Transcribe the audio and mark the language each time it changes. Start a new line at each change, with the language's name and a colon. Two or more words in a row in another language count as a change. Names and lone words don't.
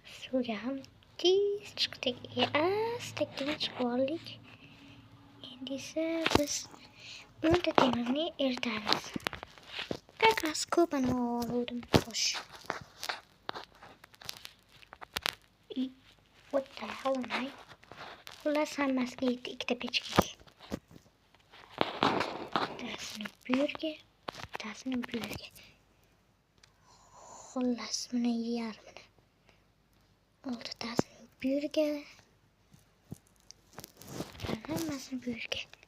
Uzbek: suvga ham tez chiqdik. Asta-sekin chiqib oldik. Endi esa biz 10 ta temirni eritamiz.
Russian: Как раз
Uzbek: ko'pini oldim. Xo'sh.
English: What the hell am I?
Uzbek: Xullas hammasiga yetdi ikkita pechka. Bittasini bu yerga, bittasini bu yerga. Xullas buni yarmini. 6 tasini bu yerga. Hammasini bu yerga.